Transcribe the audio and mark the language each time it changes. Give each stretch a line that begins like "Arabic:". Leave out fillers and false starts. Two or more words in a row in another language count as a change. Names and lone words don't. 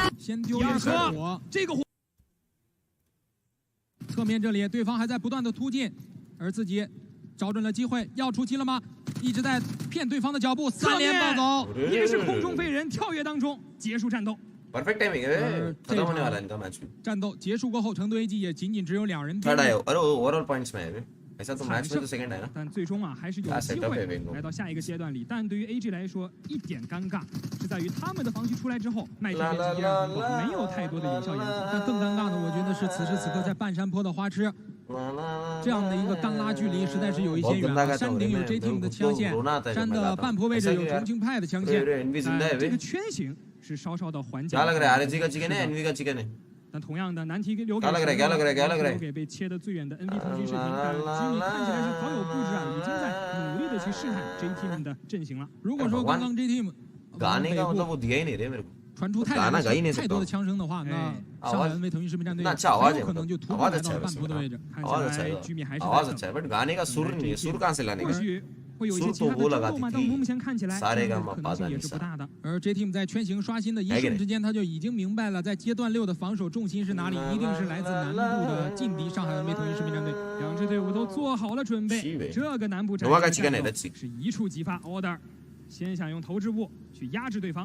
Chinese: 先丢一颗火，这个火侧面这里对方还在不断的突进，而自己找准了机会要出击了吗？一直在骗对方的脚步，3连暴走，也是空中飞人跳跃当中结束战斗。
English: perfect timing
Hindi: है खत्म होने वाला इनका मैच भी
Chinese: 战斗结束过后，成都 AG 也仅仅只有2人。
Hindi: थर्ड आए और
English: overall points
Hindi: में है ऐसा तो मैच में तो सेकंड है ना
Chinese: 但最终啊还是有机会来到下一个阶段里。但对于 AG 来说，一点尴尬是在于他们的防区出来之后，麦田面积依然很广，没有太多的有效掩护。但更尴尬的，我觉得是此时此刻在半山坡的花痴，这样的一个干拉距离实在是有一些远了。山顶有 J Team 的枪线，山的半坡位置有重庆派的枪线，这个圈形是稍稍的缓解。
Hindi: क्या लग रहा है RSG का चिकन है एनवी का चिकन है
Chinese: 但同样的难题留给留给被切得最远的 NV 通讯视频，但居民看起来是好有布置啊，已经在努力的去试探 J Team 的阵型了。如果说刚刚 J Team
Hindi: गाने का मतलब वो दिया ही नहीं रे मेरे को
Chinese: 传出太多的枪声的话，那上海NV腾讯视频战队有可能就突破来到了半坡的位置。看起来居民还是
Hindi: आवाज अच्छा है बट गाने का सुर नहीं है सुर कहां से लाने का
Chinese: 会有一些其他的争斗嘛，但目前看起来可能性也是不大的。而 J Team 在圈型刷新的一瞬之间，他就已经明白了，在阶段6的防守重心是哪里，一定是来自南部的劲敌上海NV腾讯视频战队。两支队伍都做好了准备，这个南部战是一触即发 ，order， 先想用投掷物去压制对方。